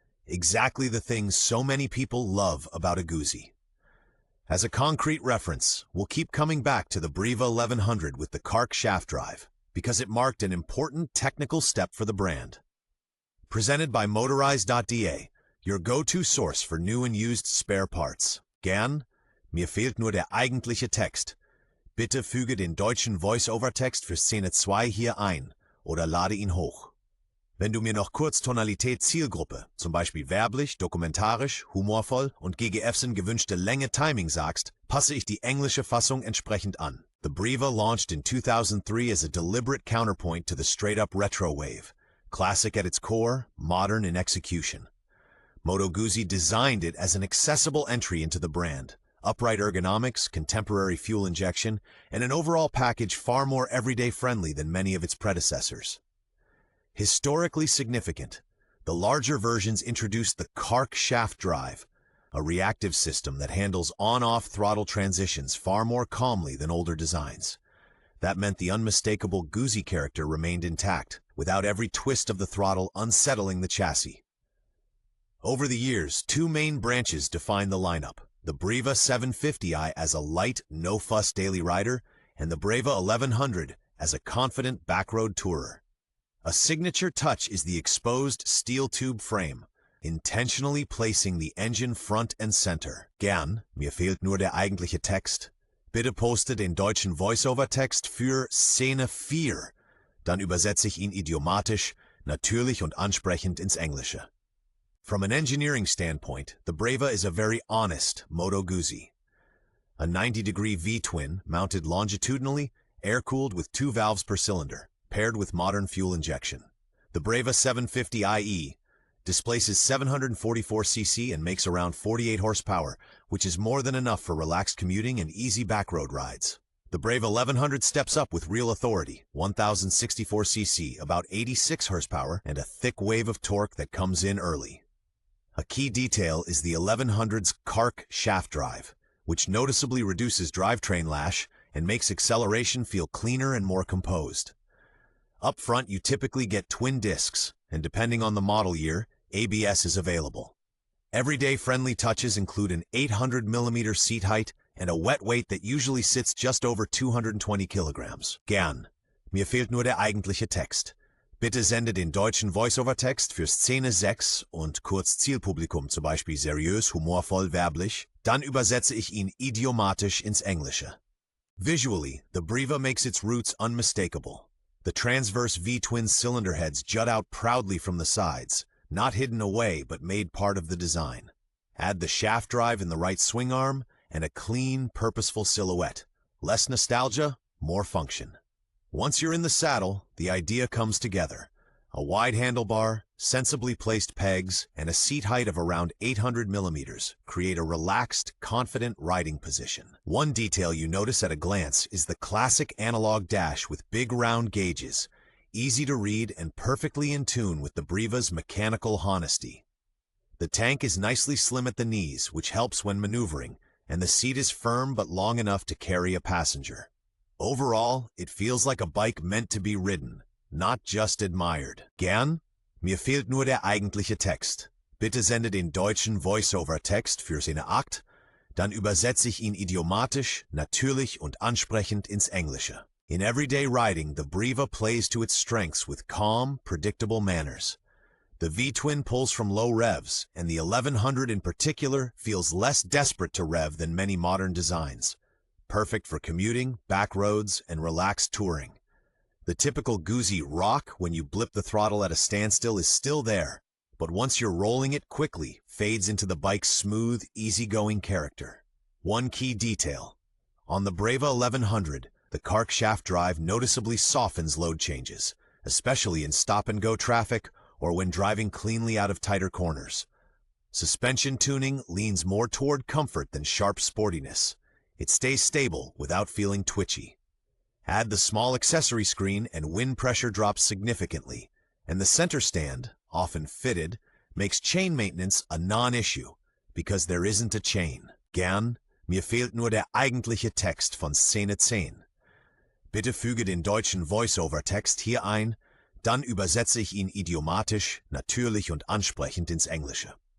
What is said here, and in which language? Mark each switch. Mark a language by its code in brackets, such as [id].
[en] Exactly the things so many people love about a Guzzi. As a concrete reference, we'll keep coming back to the Breva 1100 with the Quirks shaft drive, because it marked an important technical step for the brand. Presented by Motorize.de, your go-to source for new and used spare parts. [de] Gern, mir fehlt nur der eigentliche Text. Bitte füge den deutschen Voice-Over-Text für Szene 2 hier ein oder lade ihn hoch. Wenn du mir noch kurz Tonalität Zielgruppe, zum Beispiel werblich, dokumentarisch, humorvoll und GGFs in gewünschte Länge Timing sagst, passe ich die englische Fassung entsprechend an. [en] The Breva launched in 2003 as a deliberate counterpoint to the straight-up retro wave. Classic at its core, modern in execution. Moto Guzzi designed it as an accessible entry into the brand. Upright ergonomics, contemporary fuel injection, and an overall package far more everyday friendly than many of its predecessors. Historically significant, the larger versions introduced the Quirks shaft drive, a reactive system that handles on-off throttle transitions far more calmly than older designs. That meant the unmistakable Guzzi character remained intact, without every twist of the throttle unsettling the chassis. Over the years, two main branches define the lineup: the Breva 750i as a light, no-fuss daily rider, and the Breva 1100 as a confident backroad tourer. A signature touch is the exposed steel tube frame, intentionally placing the engine front and center. [de] Gern, mir fehlt nur der eigentliche Text. Bitte poste den deutschen Voice-Over-Text für Szene 4. Dann übersetze ich ihn idiomatisch, natürlich und ansprechend ins Englische. [en] From an engineering standpoint, the Breva is a very honest Moto Guzzi. A 90-degree V-twin mounted longitudinally, air-cooled with 2 valves per cylinder, paired with modern fuel injection. The Breva 750IE displaces 744 cc and makes around 48 horsepower, which is more than enough for relaxed commuting and easy backroad rides. The Breva 1100 steps up with real authority, 1064 cc, about 86 horsepower, and a thick wave of torque that comes in early. A key detail is the 1100's Quirks shaft drive, which noticeably reduces drivetrain lash and makes acceleration feel cleaner and more composed. Up front, you typically get twin discs, and depending on the model year, ABS is available. Everyday friendly touches include an 800mm seat height and a wet weight that usually sits just over 220 kilograms. [de] Gern, mir fehlt nur der eigentliche Text. Bitte sende den deutschen Voice-Over-Text für Szene 6 und kurz Zielpublikum, zum Beispiel seriös, humorvoll, werblich. Dann übersetze ich ihn idiomatisch ins Englische. [en] Visually, the Breva makes its roots unmistakable. The transverse V-twin cylinder heads jut out proudly from the sides, not hidden away but made part of the design. Add the shaft drive in the right swing arm, and a clean, purposeful silhouette. Less nostalgia, more function. Once you're in the saddle, the idea comes together. A wide handlebar, sensibly placed pegs, and a seat height of around 800mm create a relaxed, confident riding position. One detail you notice at a glance is the classic analog dash with big round gauges, easy to read and perfectly in tune with the Breva's mechanical honesty. The tank is nicely slim at the knees, which helps when maneuvering, and the seat is firm but long enough to carry a passenger. Overall, it feels like a bike meant to be ridden, not just admired. [de] Gern, mir fehlt nur der eigentliche Text. Bitte sende den deutschen Voice-Over-Text für Szene 8, dann übersetze ich ihn idiomatisch, natürlich und ansprechend ins Englische. [en] In everyday riding, the Breva plays to its strengths with calm, predictable manners. The V-twin pulls from low revs, and the 1100 in particular feels less desperate to rev than many modern designs. Perfect for commuting, back roads, and relaxed touring. The typical Guzzi rock when you blip the throttle at a standstill is still there, but once you're rolling it quickly, fades into the bike's smooth, easygoing character. One key detail. On the Breva 1100, the Quirks shaft drive noticeably softens load changes, especially in stop-and-go traffic or when driving cleanly out of tighter corners. Suspension tuning leans more toward comfort than sharp sportiness. It stays stable without feeling twitchy. Add the small accessory screen and wind pressure drops significantly, and the center stand, often fitted, makes chain maintenance a non-issue, because there isn't a chain. [de] Gern, mir fehlt nur der eigentliche Text von Szene 10. Bitte füge den deutschen Voice-Over-Text hier ein, dann übersetze ich ihn idiomatisch, natürlich und ansprechend ins Englische.